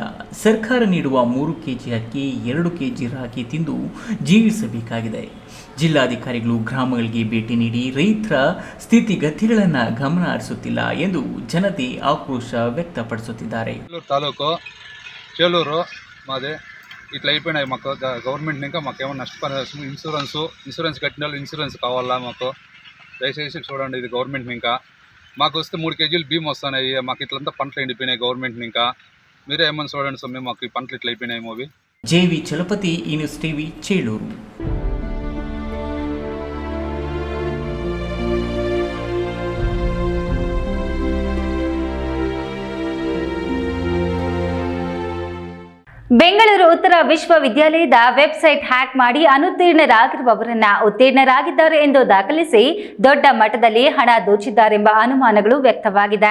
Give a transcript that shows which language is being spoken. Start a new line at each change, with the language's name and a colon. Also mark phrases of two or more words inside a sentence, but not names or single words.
Kannada: ಸರ್ಕಾರ ನೀಡುವ 3 ಕೆಜಿ ಅಕ್ಕಿ, 2 ಕೆಜಿ ರಾಗಿ ತಿಂದು ಜೀವಿಸಬೇಕಾಗಿದೆ. ಜಿಲ್ಲಾಧಿಕಾರಿಗಳು ಗ್ರಾಮಗಳಿಗೆ ಭೇಟಿ ನೀಡಿ ರೈತರ ಸ್ಥಿತಿಗತಿಗಳನ್ನು ಗಮನ ಹರಿಸುತ್ತಿಲ್ಲ ಎಂದು ಜನತೆ ಆಕ್ರೋಶ ವ್ಯಕ್ತಪಡಿಸುತ್ತಿದ್ದಾರೆ.
Telugu: ತಾಲೂಕು ಚೇಳೂರು మాది ఇట్లా అయిపోయినాయి. మాకు గవర్నమెంట్ ఇంకా మాకేమన్నా నష్టపరిహారం ఇన్సూరెన్స్ కట్టిన వాళ్ళు ఇన్సూరెన్స్ కావాలా మాకు, దయచేసి చూడండి. ఇది గవర్నమెంట్ ఇంకా మాకు వస్తే 3 కేజీలు బియ్యం వస్తున్నాయి. మాకు ఇట్లంతా పంటలు ఎండిపోయినాయి. గవర్నమెంట్ ఇంకా మీరే ఏమన్నా చూడండి స్వామి, మాకు ఈ పంటలు ఇట్లా అయిపోయినాయి. మూవీ జేవి చలపతి, ఈ న్యూస్ టీవీ,
Kannada: ಚೇಳೂರು. ಬೆಂಗಳೂರು ಉತ್ತರ ವಿಶ್ವವಿದ್ಯಾಲಯದ ವೆಬ್ಸೈಟ್ ಹ್ಯಾಕ್ ಮಾಡಿ ಅನುತ್ತೀರ್ಣರಾಗಿರುವವರನ್ನ ಉತ್ತೀರ್ಣರಾಗಿದ್ದಾರೆ ಎಂದು ದಾಖಲಿಸಿ ದೊಡ್ಡ ಮಟ್ಟದಲ್ಲಿ ಹಣ ದೋಚಿದ್ದಾರೆಂಬ ಅನುಮಾನಗಳು ವ್ಯಕ್ತವಾಗಿದೆ.